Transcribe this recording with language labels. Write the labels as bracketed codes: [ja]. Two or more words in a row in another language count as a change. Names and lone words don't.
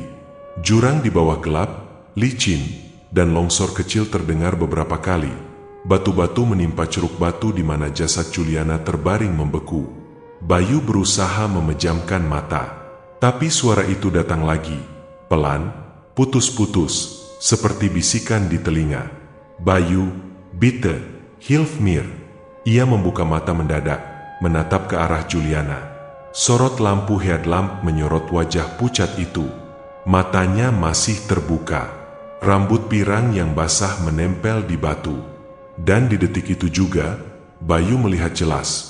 [id] Jurang di bawah gelap, licin, dan longsor kecil terdengar beberapa kali. Batu-batu menimpa ceruk batu di mana jasad Juliana terbaring membeku. Bayu berusaha memejamkan mata, tapi suara itu datang lagi, pelan, putus-putus, seperti bisikan di telinga. Bayu, [de] bitte, hilf mir. [id] Ia membuka mata mendadak, menatap ke arah Juliana. Sorot lampu headlamp menyorot wajah pucat itu. Matanya masih terbuka. Rambut pirang yang basah menempel di batu. Dan di detik itu juga, Bayu melihat jelas.